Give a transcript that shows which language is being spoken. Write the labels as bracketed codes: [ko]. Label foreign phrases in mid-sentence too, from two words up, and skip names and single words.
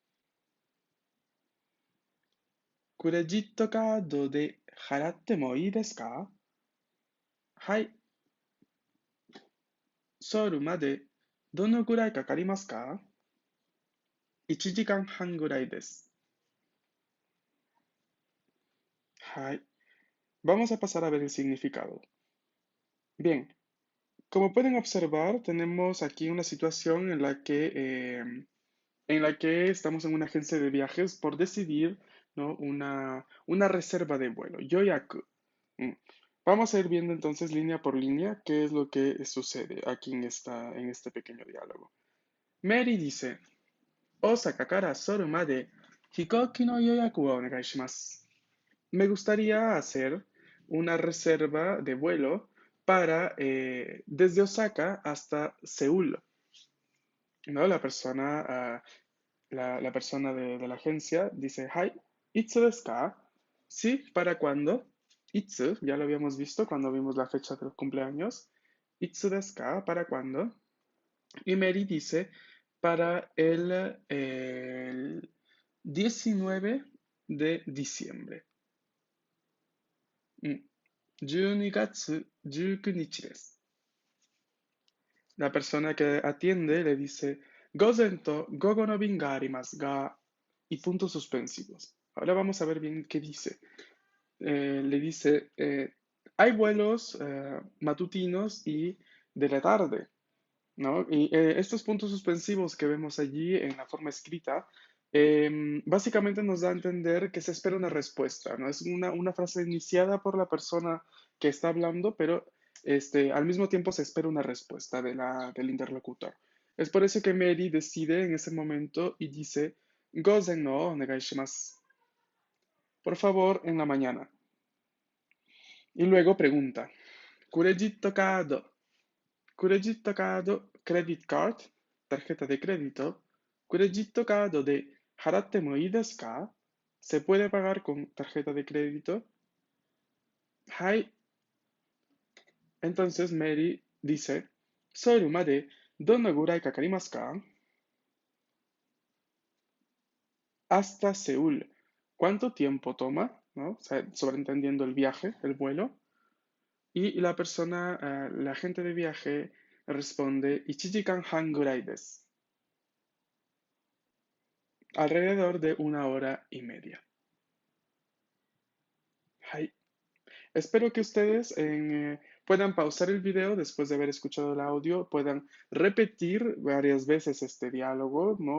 [ja] クレジットカードで払ってもいいですか？はい。ソウルまでどのぐらいかかりますか？ 1 時間半ぐらいです。 [es] はい。Vamos a pasar a ver el significado. Bien, como pueden observar, tenemos aquí una situación en la que estamos en una agencia de viajes por decidir, ¿no? Una reserva de vuelo, yoyaku. Mm. Vamos a ir viendo entonces línea por línea qué es lo que sucede aquí en este pequeño diálogo. Mary dice, [ja] 大阪からソウルまで飛行機の予約はお願いします. [es] Me gustaría hacer una reserva de vuelo para desde Osaka hasta Seúl. ¿No? La persona de la agencia dice, [ja] はい、いつですか? [es] Sí, ¿para cuándo? Itsu, ya lo habíamos visto cuando vimos la fecha del cumpleaños. [ja] いつですか? [es] ¿Para cuándo? Y Mary dice, para el 19 de diciembre. [ja] 12 月19日です。 [es] La persona que atiende le dice, [ja] 午前と午後の便がありますが, [es] y puntos suspensivos. Ahora vamos a ver bien qué dice. Le dice, hay vuelos matutinos y de la tarde, ¿no? Y estos puntos suspensivos que vemos allí en la forma escrita, básicamente nos da a entender que se espera una respuesta, ¿no? Es una frase iniciada por la persona que está hablando, pero al mismo tiempo se espera una respuesta del interlocutor. Es por eso que Mary decide en ese momento y dice, [ja] 午前のお願いします. [es] Por favor, en la mañana. Y luego pregunta, [ja] クレジットカード. クレジットカード, [en] credit card, [es] tarjeta de crédito. [ja] クレジットカードで払ってもいいですか? [es] ¿Se puede pagar con tarjeta de crédito? Hai. Entonces Mary dice, [ja] ソウルまでどのぐらいかかりますか? [es] Hasta Seúl. ¿Cuánto tiempo toma? ¿No? O sea, sobreentendiendo el viaje, el vuelo. Y la persona, la agente de viaje, responde [ja] 1時間半ぐらいです. [es] Alrededor de 1 hora y media. [ja] Hai. [es] Espero que ustedes puedan pausar el video después de haber escuchado el audio, puedan repetir varias veces este diálogo, ¿no?